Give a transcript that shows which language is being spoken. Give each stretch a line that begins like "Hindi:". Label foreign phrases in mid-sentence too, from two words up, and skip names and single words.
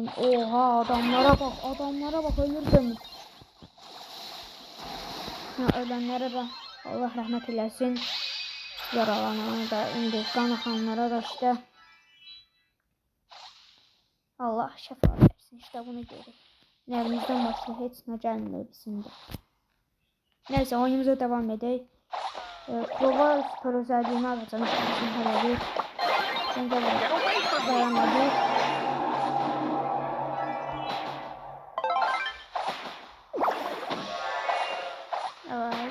Turkish: Oha, adamlara bak ölürdüm. Ölenlere de Allah rahmet eylesin.
Azerbaijani: Yaralanana da, indi qan axanlara da işte Allah şəfa versin.
Turkish: İşte bunu görürük.
Azerbaijani: Nərimizdən başqa heç nə gəlmir bizim də.
Turkish: Neyse, oyunumuza devam edək. Prova süper özelliğini alacağım.
Azerbaijani: Bizim hələli. Şimdi devam edək.
Turkish: Evet.